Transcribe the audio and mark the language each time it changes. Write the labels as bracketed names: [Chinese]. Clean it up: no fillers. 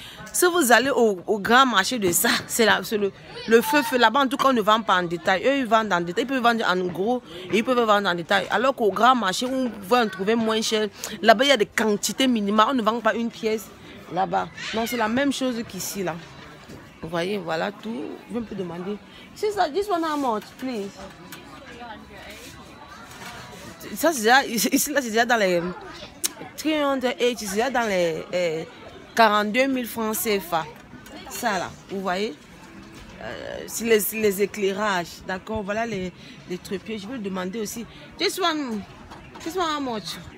[French] Si vous allez au grand marché de ça, c'est le feu là-bas. En tout cas, on ne vend pas en détail. Eux, ils vendent en détail. Ils peuvent vendre en gros et ils peuvent vendre en détail. Alors qu'au grand marché, on va en trouver moins cher. Là-bas, il y a des quantités minimales. On ne vend pas une pièce là-bas. Donc, c'est la même chose qu'ici, là. Vous voyez, voilà tout. Je vais me demander. [English] Sister, this one how much, please? [French] Ça, c'est déjà, ici, là, c'est déjà dans les 380, c'est déjà dans les 42 000 francs CFA. Ça, là, vous voyez? C'est les éclairages, d'accord? Voilà les trépieds. Je vais demander aussi. [English] This one how much?